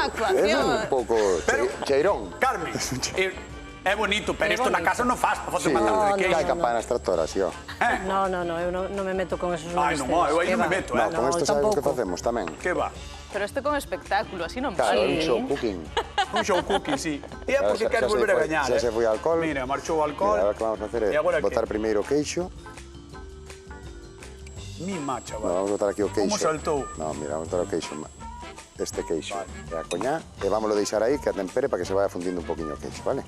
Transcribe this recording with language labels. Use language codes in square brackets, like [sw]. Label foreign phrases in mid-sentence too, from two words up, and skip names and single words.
[gl] actuación. un pouco Pero- cheirón. Carmen, é bonito, pero isto na casa non faz para facer Sí, unha tarta de hai queixo. campanas tractoras, sí, ó. No, eu non me meto con esos Ai, non, eu aí non me meto, No, con isto sabes o que tampouco. facemos tamén. Que va? Pero este con espectáculo, así non Claro, vale. un [en] show cooking. [gl] Un [en] show cookie, [gl] sí. E é porque Xa queres se volver a foi- gañar. xa se foi o alcohol. Mira, marchou o alcohol. Mira, agora que vamos a facer E agora é botar que? primeiro o queixo. Mima, No, chaval. vamos botar aquí o queixo. Como saltou? No, mira, vamos botar o queixo. Este queixo. E a coñá. E vámoslo deixar aí que a tempere para que se vaya fundindo un poquinho o queixo, vale?